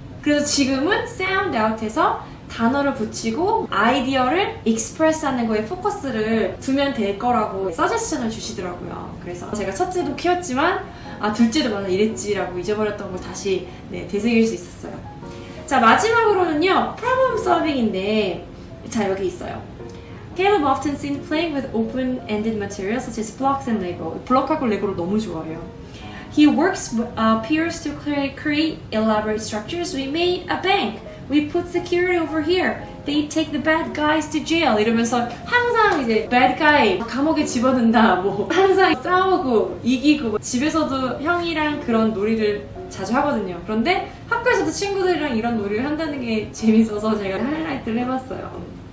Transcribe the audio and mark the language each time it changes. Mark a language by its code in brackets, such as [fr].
[ko] 그래서 지금은 sound out 해서 단어를 붙이고 아이디어를 express 하는 거에 포커스를 두면 될 거라고 서제션을 주시더라고요. 그래서 제가 첫째도 키웠지만 둘째도 맞아 이랬지라고 잊어버렸던 걸 다시 되새길 수 있었어요. 자, 마지막으로는요, problem solving인데, 자, 여기 있어요. [en] Caleb often seen playing with open-ended materials such as blocks and Lego. [ko] 블록하고 레고를 너무 좋아해요. [en] He works with peers to create elaborate structures. We made a bank. We put security over here. They take the bad guys to jail. [ko] 이러면서 항상 이제 bad guy 감옥에 집어넣는다. 뭐 항상 싸우고 이기고 집에서도 형이랑 그런 놀이를 자주 하거든요. 그런데 학교에서도 친구들이랑 이런 놀이를 한다는 게 재밌어서 제가 하이라이트를 해봤어요.